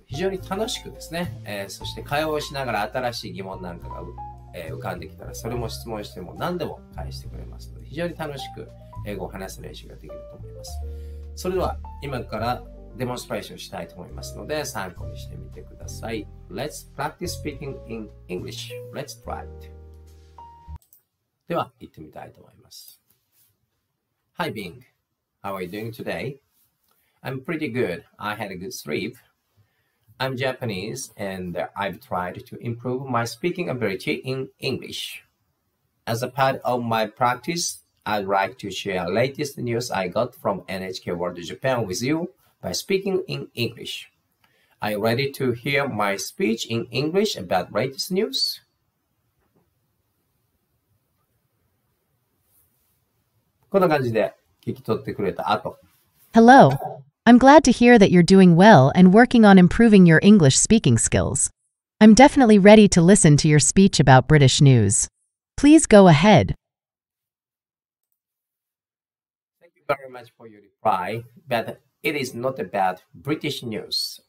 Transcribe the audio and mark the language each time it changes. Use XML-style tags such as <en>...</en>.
<ja>非常に楽しくですね、そして会話をしながら新しい疑問なんかが、浮かんできたら、それも質問しても何でも返してくれますので、非常に楽しく英語を話す練習ができると思います。それでは、今からデモンストレーションしたいと思いますので、参考にしてみてください。</ja> <en>Let's practice speaking in English. Let's try it.</en> <ja>では、行ってみたいと思います。</ja> <en>Hi Bing, how are you doing today? I'm pretty good. I had a good sleep. I'm Japanese and I've tried to improve my speaking ability in English. As a part of my practice, I'd like to share latest news I got from NHK World Japan with you by speaking in English. Are you ready to hear my speech in English about latest news?</en> <ja>こんな感じで聞き取ってくれた後。</ja> <en>Hello. I'm glad to hear that you're doing well and working on improving your English speaking skills. I'm definitely ready to listen to your speech about British news. Please go ahead. Thank you very much for your reply, but it is not about British news.</en>